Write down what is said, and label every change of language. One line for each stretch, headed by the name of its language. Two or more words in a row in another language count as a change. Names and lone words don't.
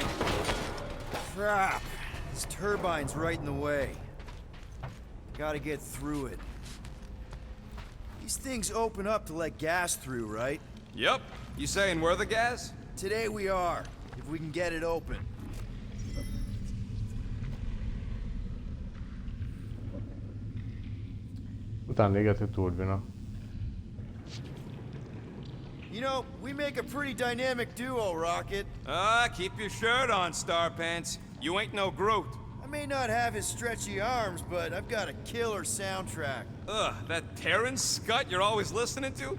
English: Crap. This turbine's right in the way. Gotta get through it. These things open up to let gas through, right? Yep. You saying we're the gas? Today we are, if we can get it open.
Hungarian: Utána égető turbina.
English: You know, we make a pretty dynamic duo, Rocket. Keep your shirt on, Starpants. You ain't no Groot. I may not have his stretchy arms, but I've got a killer soundtrack. Ugh, that Terran scut you're always listening to?